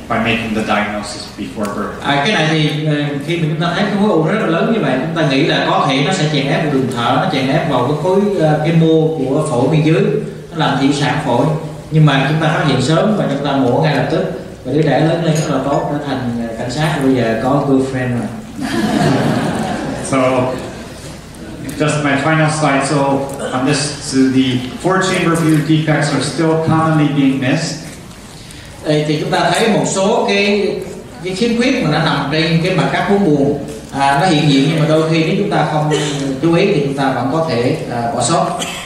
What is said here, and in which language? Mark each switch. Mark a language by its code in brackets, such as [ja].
[en] by making the diagnosis before birth. [vi] Cái này thì khi mà chúng ta thấy cái khối u rất là lớn như vậy, chúng ta nghĩ là có thể nó sẽ chèn ép vào đường thở, nó chèn ép vào cái khối cái mô của phổi bên dưới, nó làm thị sản phổi. Nhưng mà chúng ta phát hiện sớm và chúng ta mổ ngay lập tức, và đứa trẻ lớn lên rất là tốt, trở thành cảnh sát, bây giờ có girlfriend rồi. [en] So, just my final slide. So, on this, so the 4-chamber view defects are still commonly being missed. [vi] Thì chúng ta thấy một số cái khiếm khuyết mà nó nằm trên cái mặt cắt 4 buồng, nó hiện diện, nhưng mà đôi khi nếu chúng ta không chú ý thì chúng ta vẫn có thể bỏ sót.